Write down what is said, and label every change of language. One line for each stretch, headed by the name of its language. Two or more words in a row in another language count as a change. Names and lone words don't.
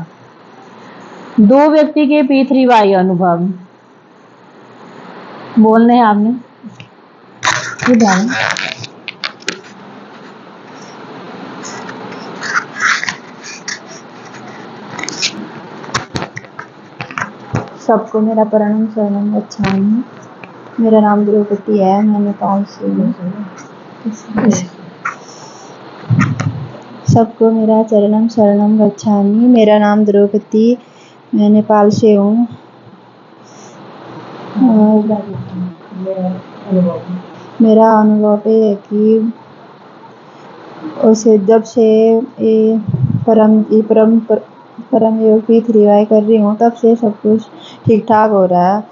Hindi: 2 व्यक्ति के P3Y अनुभव बोलने हैं आपने सबको मेरा प्रणाम
Pali: शरणम गच्छामि।
Hindi: मेरा नाम द्रौपदी है, मैं नेपाल से हूँ। सबको मेरा
Pali: चरणम शरणम गच्छामि।
Hindi: मेरा नाम द्रौपदी, मैं नेपाल से हूँ। मेरा अनुभव है कि उसे जब से ये परम योग P3Y कर रही हूँ, तब से सब कुछ ठीक ठाक हो रहा है।